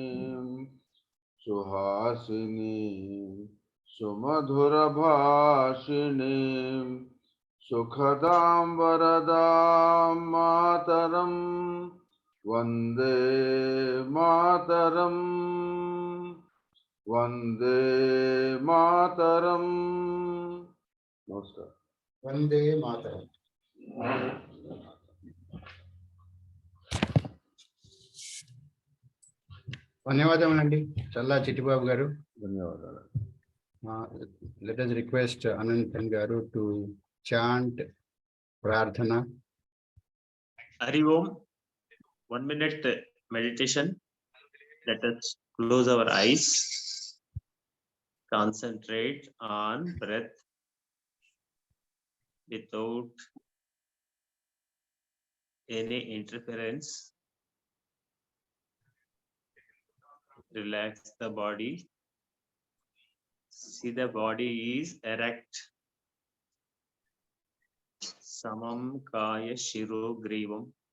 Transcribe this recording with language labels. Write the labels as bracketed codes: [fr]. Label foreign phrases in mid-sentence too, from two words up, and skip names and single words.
[sa] सुहासिनीं सुमधुरभाषिणीं सुखदां वरदां मातरम् वन्दे मातरम् वन्दे मातरम्. Namaskar. वन्दे मातरम्. [te] ధన్యవాదములండి చల్లా చిట్టిబాబు గారు. ధన్యవాదాలు. [en] Let us request Ananthan garu to chant Prarthana. [sa] हरि ओम्. [en] 1 minute meditation. Let us close our eyes. Concentrate on breath without any interference. Relax the body. See the body is erect. [sa] समं काय शिरो ग्रीवम्.